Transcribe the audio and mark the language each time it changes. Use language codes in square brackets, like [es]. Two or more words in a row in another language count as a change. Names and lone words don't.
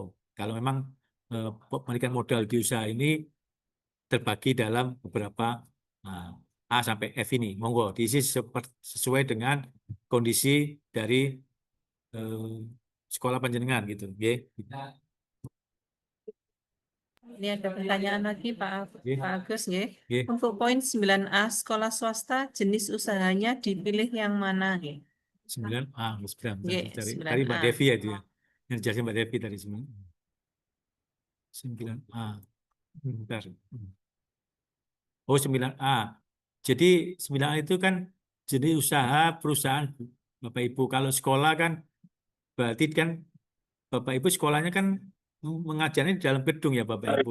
[id] Kalau memang memberikan modal di usaha ini terbagi dalam beberapa A sampai F ini, monggo diisi sesuai dengan kondisi dari sekolah panjenengan gitu, ya. Ini ada pertanyaan lagi Pak Agus nggih. Nggih. Untuk poin 9A sekolah swasta jenis usahanya dipilih yang mana nggih? 9A, sebentar, Nggih, tadi 9A. Mbak Devi ya itu ya. Yang dijelasin Mbak Devi tadi 9A. Bentar. Oh, 9A. Jadi 9A itu kan jadi usaha perusahaan Bapak Ibu. Kalau sekolah kan berarti kan Bapak Ibu sekolahnya kan mengajarnya di dalam gedung ya Bapak Ibu.